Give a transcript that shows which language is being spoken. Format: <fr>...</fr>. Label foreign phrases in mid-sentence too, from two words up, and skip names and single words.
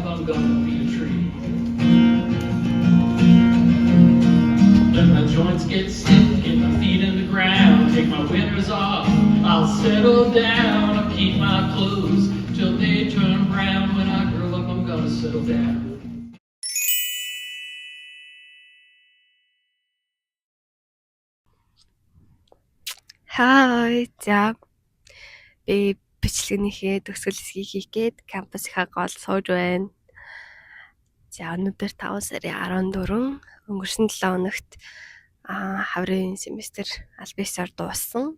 <en>I'm gonna be a tree. Let my joints get sick, get my feet in the ground, take my winters off. I'll settle down. I'll keep my clothes till they turn brown. When I grow up, I'm gonna settle down.</en> <mn>Хай. За би бичлэгнийхээ төгсгөл хэсгийг хийх гээд кампусынхаа гол сууж байна. За өнөөдөр 5 сарын 14 өнгөрсөн 7 хоногт хаврын семестр аль биесээр дууссан.</mn>